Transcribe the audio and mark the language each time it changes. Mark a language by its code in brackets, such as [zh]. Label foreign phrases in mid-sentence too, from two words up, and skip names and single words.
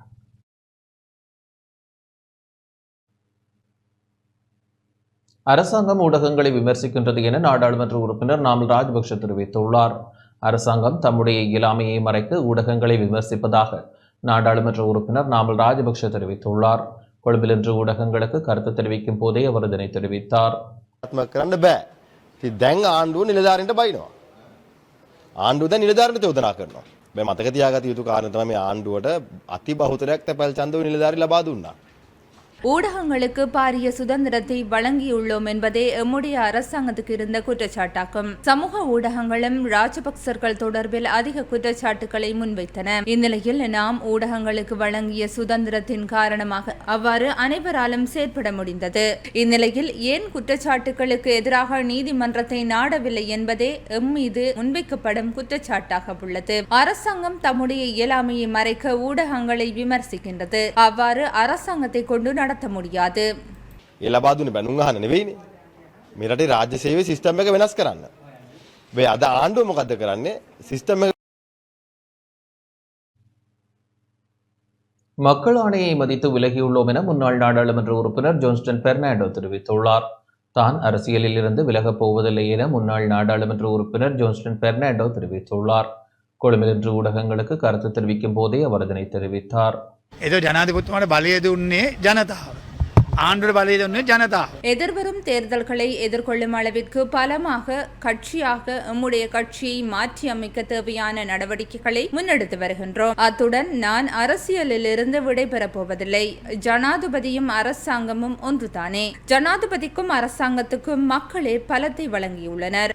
[ta] அரசாங்கம் ஊடகங்களை விமர்சிக்கின்றது என நாடாளுமன்ற உறுப்பினர் நாமல் ராஜபக்ஷ தெரிவித்துள்ளார். அரசாங்கம் தம்முடைய இயலாமையை மறைக்க ஊடகங்களை விமர்சிப்பதாக நாடாளுமன்ற உறுப்பினர் நாமல் ராஜபக்ஷ தெரிவித்துள்ளார். கொழும்பில் இன்று ஊடகங்களுக்கு கருத்து தெரிவிக்கும் போதே அவர் இதனை தெரிவித்தார். [si] ආණ්ඩුව නිලධාරීන්ට බයිනවා. ආණ්ඩුව දැන් නිලධාරීන්ට චෝදනා කරනවා. මේ මතක තියාගත යුතු කාරණා තමයි මේ ආණ්ඩුවට අති බහුතරයක් තැපැල් ඡන්ද නිලධාරී ලබා දුන්නා. [ta] ஊடகங்களுக்கு பாரிய சுதந்திரத்தை வழங்கியுள்ளோம் என்பதே எம்முடைய அரசாங்கத்துக்கு இருந்த குற்றச்சாட்டாகும். சமூக ஊடகங்களும் ராஜபக்சர்கள் தொடர்பில் அதிக குற்றச்சாட்டுகளை முன்வைத்தன. இந்நிலையில் நாம் ஊடகங்களுக்கு வழங்கிய சுதந்திரத்தின் காரணமாக அவ்வாறு அனைவராலும் செயற்பட முடிந்தது. இந்நிலையில் ஏன் குற்றச்சாட்டுகளுக்கு எதிராக நீதிமன்றத்தை நாடவில்லை என்பதே எம்மீது முன்வைக்கப்படும் குற்றச்சாட்டாக உள்ளது. அரசாங்கம் தம்முடைய இயலாமையை மறைக்க ஊடகங்களை விமர்சிக்கின்றது. அவ்வாறு அரசாங்கத்தை கொண்டு நடத்த முடியாது. [si] ඒ ලබා දුන්නේ බැනුම් අහන්න නෙවෙයිනේ. මේ රටේ රාජ්‍ය සේවයේ සිස්ටම් එක වෙනස් කරන්න. මේ අද ආණ්ඩුව මොකද්ද කරන්නේ? සිස්ටම් එක [ta] மக்கள் ஆணையை மதித்து விலகியுள்ளோம் என முன்னாள் நாடாளுமன்ற உறுப்பினர் ஜோன்ஸ்டன் பெர்னாண்டோ தெரிவித்துள்ளார். தான் அரசியலில் இருந்து விலகப் போவதில்லை என முன்னாள் நாடாளுமன்ற உறுப்பினர் ஜோன்ஸ்டன் பெர்னாண்டோ தெரிவித்துள்ளார். கொழும்பில் இன்று ஊடகங்களுக்கு கருத்து தெரிவிக்கும் போதே அவர் இதனை தெரிவித்தார். [si] ජනාධිපතිතුමාට බලය දුන්නේ ජනතාව. ஆண்டோட බලය දුන්නේ ජනතාව. [ta] எதிர்வரும் தேர்தல்களை எதிர்கொள்ளும் அளவிற்கு பலமாக கட்சியாக எம்முடைய கட்சியை மாற்றி அமைக்க தேவையான நடவடிக்கைகளை முன்னெடுத்து வருகின்றோம். அத்துடன் நான் அரசியலில் இருந்து விடைபெறப் போவதில்லை. ஜனாதிபதியும் அரசாங்கமும் ஒன்றுதானே. ஜனாதிபதிக்கும் அரசாங்கத்துக்கும் மக்களே பலத்தை வழங்கியுள்ளனர்.